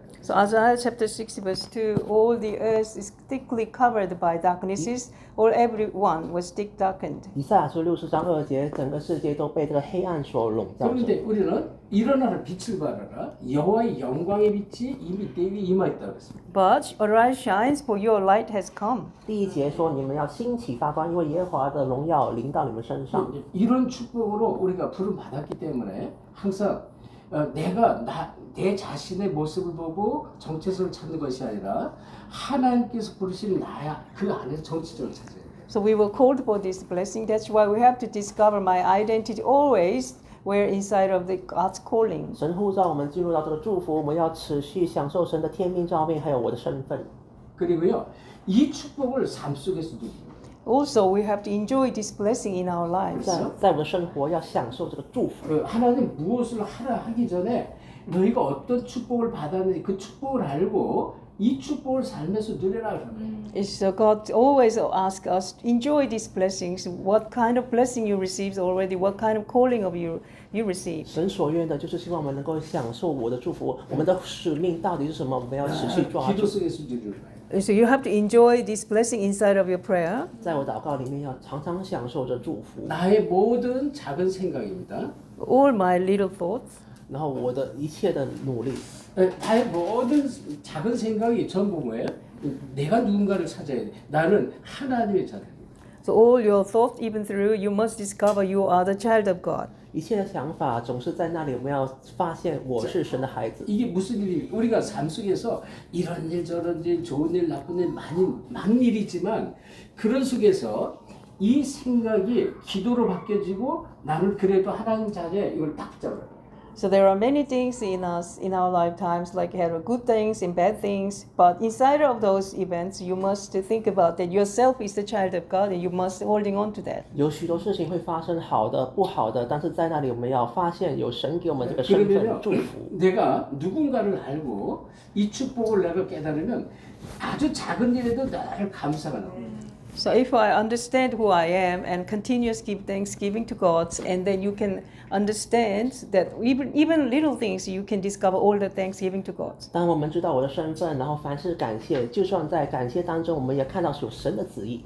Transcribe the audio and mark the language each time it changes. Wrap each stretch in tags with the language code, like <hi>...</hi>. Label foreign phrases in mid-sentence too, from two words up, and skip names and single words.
<en>So Isaiah chapter 60 verse 2, all the earth is thickly covered by darknesses, all everyone was thick darkened.</en> <zh>以赛亚书60章2节，整个世界都被这个黑暗所笼罩着。</zh> <ko>그런데 우리는 일어나라 빛을 발하라 여호와의 영광의 빛이 이미 내 위에 임하였다 그랬습니다.</ko> <en>But arise, shines, for your light has come.</en> <zh>第1节说，你们要兴起发光，因为耶和华的荣耀临到你们身上。</zh> <ko>이런 축복으로 우리가 부름 받았기 때문에 항상 내가 내 자신의 모습을 보고 정체성을 찾는 것이 아니라 하나님께서 부르신 나야 그 안에서 정체성을 찾아야 돼요.</ko> <en>So we were called for this blessing. That's why we have to discover my identity always. We're inside of the God's calling.</en> <zh>神呼召我们进入到这个祝福，我们要持续享受神的天命召命，还有我的身份。</zh> <ko>그리고요 이 축복을 삶 속에서 누립니다.</ko> <en>Also, we have to enjoy this blessing in our lives.</en> <zh>在我们的生活要享受这个祝福。</zh> <ko>하나님 무엇을 하라 하기 전에 너희가 어떤 축복을 받았는지 그 축복을 알고 이 축복을 삶에서 누려라 그러면</ko> <en>So God always asks us to enjoy these blessings. What kind of blessing you received already? What kind of calling of you received?</en> <zh>神所愿的就是希望我们能够享受我的祝福。我们的使命到底是什么？我们要持续抓</zh> <ko>기도</ko> <zh>住。</zh> <ko>속에서 누리라.</ko> <en>So you have to enjoy this blessing inside of your prayer.</en> <zh>在我祷告里面，要常常享受着祝福。</zh> <ko>나의 모든 작은 생각입니다.</ko> <en>All my little thoughts.</en> <zh>然后我的一切的努力，</zh> <ko>나의 모든 작은 생각이 전부 뭐예요? 내가 누군가를 찾아야 돼. 나는 하나님의 자녀입니다.</ko> <en>So all your thoughts, even through, you must discover you are the child of God.</en> <zh>一切的想法总是在那里。我们要发现我是神的孩子。</zh> <ko>이게 무슨 일이 우리가 삶 속에서 이런 일 저런 일 좋은 일 나쁜 일 많은 일이지만 그런 속에서 이 생각이 기도로 바뀌어지고 나는 그래도 하나님 자녀 이걸 딱 붙잡아요.</ko> <en>So there are many things in us in our lifetimes, like have good things and bad things. But inside of those events, you must think about that yourself is the child of God, and you must holding on to that.</en> <zh>有许多事情会发生，好的、不好的，但是在那里我们要发现有神给我们这个身份</zh> <ko>그러면요</ko> <zh>祝福。</zh> <ko>내가 누군가를 알고 이 축복을 내가 깨달으면 아주 작은 일에도 늘 감사가 나옵니다.</ko> <en>So if I understand who I am and continuous give thanksgiving to God, and then you can understand that even little things you can discover all the thanksgiving to God.</en> <zh>当我们知道我的身份，然后凡事感谢，就算在感谢当中，我们也看到有神的旨意。</zh>